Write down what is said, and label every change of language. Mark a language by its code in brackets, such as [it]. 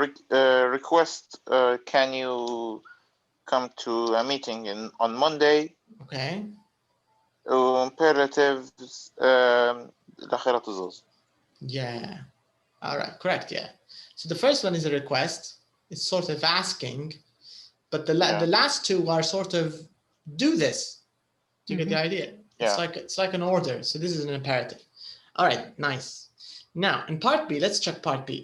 [en] Request, can you come to a meeting on Monday? Okay. [ar] Imperatives, الأخيرة تزوز. [en] Yeah. All right. Correct. Yeah. So the first one is a request. It's sort of asking, but the last 2 are sort of do this. Do you get the idea? Yeah. It's like an order. So this is an imperative. All right. Nice. Now in part B, let's check part B.